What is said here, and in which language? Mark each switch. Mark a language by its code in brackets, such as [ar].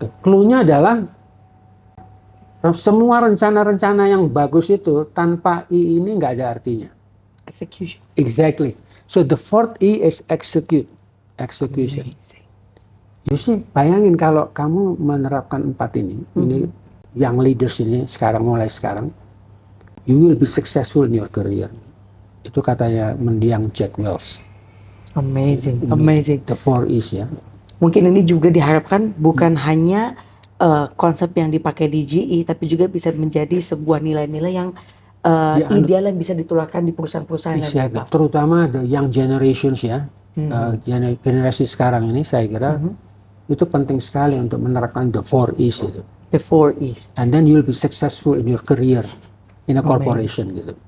[id] Clue-nya adalah semua rencana-rencana yang bagus itu tanpa I ini nggak ada artinya. [en] Execution. Exactly. So the fourth E is execution. You see, [id] bayangin kalau kamu menerapkan 4 ini yang leaders ini mulai sekarang, [en] you will be successful in your career. [id] Itu katanya mendiang Jack Welch. [en] Amazing. The 4 E's ya. [id] Mungkin ini juga diharapkan bukan hanya konsep yang dipakai di GE, tapi juga bisa menjadi sebuah nilai-nilai yang ideal yang bisa ditularkan di perusahaan-perusahaan lain. Terutama [en] the young generations [id] ya, generasi sekarang ini saya kira itu penting sekali untuk menerapkan the 4 E's itu. [en] The 4 E's. And then you'll be successful in your career in a corporation gitu.